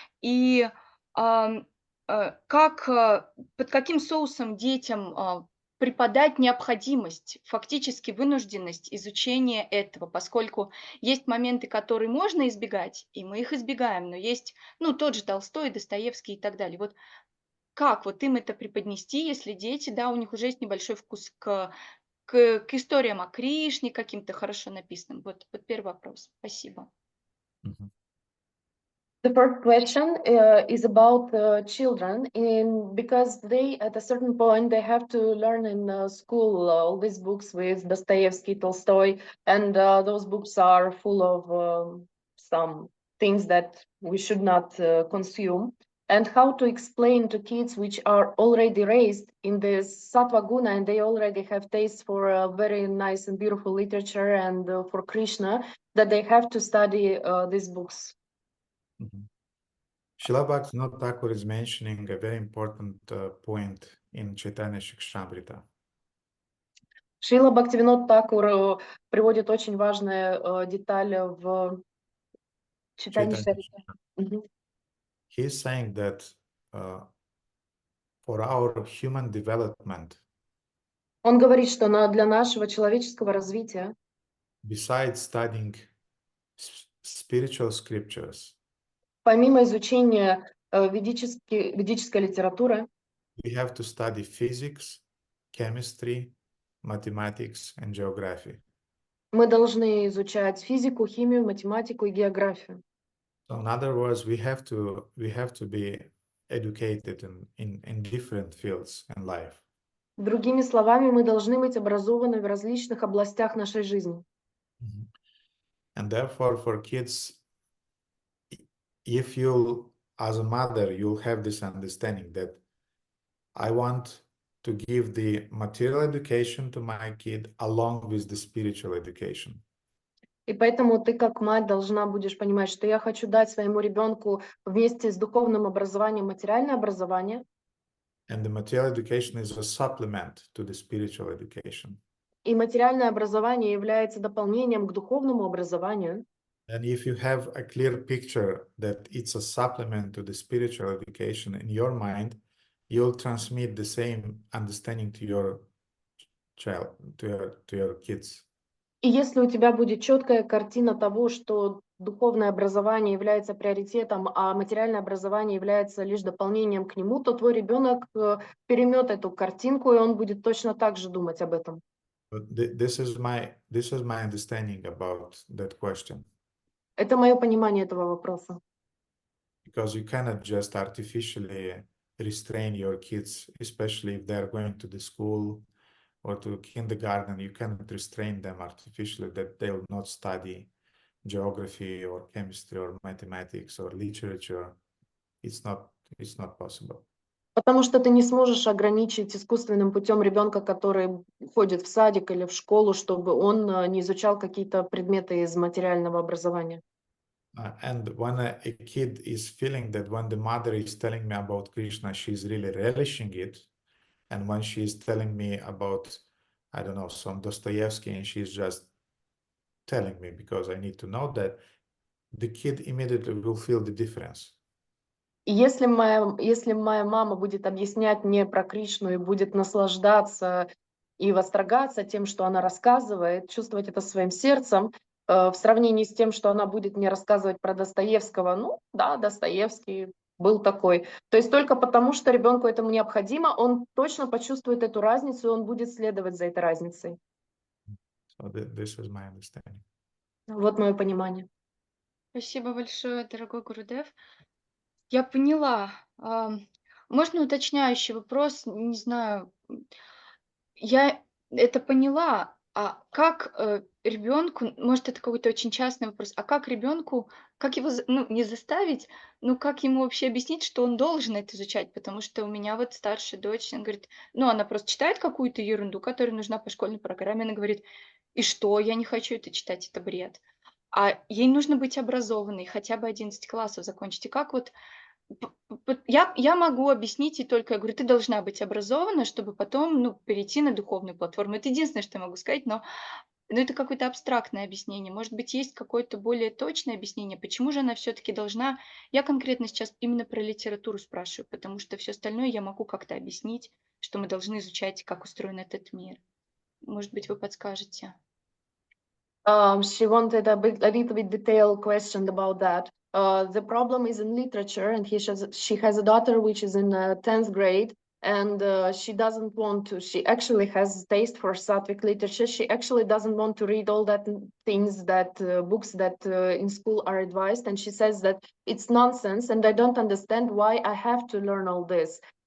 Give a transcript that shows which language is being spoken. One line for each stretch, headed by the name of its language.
Russian: И под каким соусом детям преподать необходимость, фактически вынужденность изучения этого, поскольку есть моменты, которые можно избегать, и мы их избегаем, но есть, тот же Толстой, Достоевский и так далее. Вот как вот им это преподнести, если дети, да, у них уже есть небольшой вкус к историям о Кришне, каким-то хорошо написанным? Вот первый вопрос. Спасибо.
English: The first question is about children, because they, at a certain point, they have to learn in school all these books with Dostoevsky, Tolstoy, and those books are full of some things that we should not consume. And how to explain to kids which are already raised in this sattva guna and they already have taste for very nice and beautiful literature and for Krishna, that they have to study these books. Srila Bhaktivinoda Thakur is mentioning a very important point in Chaitanya Shikshamrita.
Russian: Шрила Бхактивинод Такур приводит очень важную деталь в читании Шрила.
English: He is saying that for our human development,
Russian: Он говорит, что для нашего человеческого развития,
English: besides studying spiritual scriptures,
Russian: помимо изучения ведической литературы,
English: we have to study physics, chemistry, mathematics, and geography.
Russian: Мы должны изучать физику, химию, математику и географию.
English: So in other words, we have to be educated in different fields in life.
Russian: Другими словами, мы должны быть образованы в различных областях нашей жизни.
English: And therefore, for kids, if you, as a mother, you'll have this understanding that I want to give the material education to my kid along with the spiritual education.
Russian: И поэтому ты, как мать, должна будешь понимать, что я хочу дать своему ребенку вместе с духовным образованием материальное образование.
English: And the material education is a supplement to the spiritual education.
Russian: И материальное образование является дополнением к духовному образованию.
English: And if you have a clear picture that it's a supplement to the spiritual education in your mind, you'll transmit the same understanding to your child, to your kids.
Russian: И если у тебя будет четкая картина того, что духовное образование является приоритетом, а материальное образование является лишь дополнением к нему, то твой ребенок переймет эту картинку, и он будет точно так же думать об этом.
English: This is my understanding about that question.
Russian: Это мое понимание этого вопроса.
English: Because you cannot just artificially restrain your kids, especially if they're going to the school or to kindergarten. You cannot restrain them artificially that they will not study geography or chemistry or mathematics or literature. It's not possible.
Russian: Потому что ты не сможешь ограничить искусственным путем ребенка, который ходит в садик или в школу, чтобы он не изучал какие-то предметы из материального образования.
English: And when a kid is feeling that when the mother is telling me about Krishna, she's really relishing it, and when she's telling me about, I don't know, some Dostoevsky, and she's just telling me because I need to know that, the kid immediately will feel the difference.
Russian: И если моя мама будет объяснять мне про Кришну и будет наслаждаться и восторгаться тем, что она рассказывает, чувствовать это своим сердцем, в сравнении с тем, что она будет мне рассказывать про Достоевского. Ну, да, Достоевский был такой. То есть только потому, что ребенку этому необходимо, он точно почувствует эту разницу, и он будет следовать за этой разницей.
English: So this is my understanding.
Russian: Вот мое понимание. Спасибо большое, дорогой Гурудев. Я поняла. Можно уточняющий вопрос? Не знаю. Я это поняла. А как ребенку, может, это какой-то очень частный вопрос, а как ребенку, как его, ну, не заставить, ну, как ему вообще объяснить, что он должен это изучать? Потому что у меня вот старшая дочь, она говорит, ну, она просто читает какую-то ерунду, которая нужна по школьной программе, она говорит, и что, я не хочу это читать, это бред. А ей нужно быть образованной, хотя бы 11 классов закончить. И как вот я могу объяснить ей только, я говорю, ты должна быть образована, чтобы потом, ну, перейти на духовную платформу. Это единственное, что я могу сказать, но это какое-то абстрактное объяснение. Может быть, есть какое-то более точное объяснение, почему же она все-таки должна... Я конкретно сейчас именно про литературу спрашиваю, потому что все остальное я могу как-то объяснить, что мы должны изучать, как устроен этот мир. Может быть, вы подскажете.
English: She wanted a little bit detailed question about that. The problem is in literature, and she has a daughter which is in 10th grade, and she doesn't want to. She actually has taste for Sattvic literature. She actually doesn't want to read all that things that books that in school are advised, and she says that it's nonsense, and I don't understand why I have to learn all this.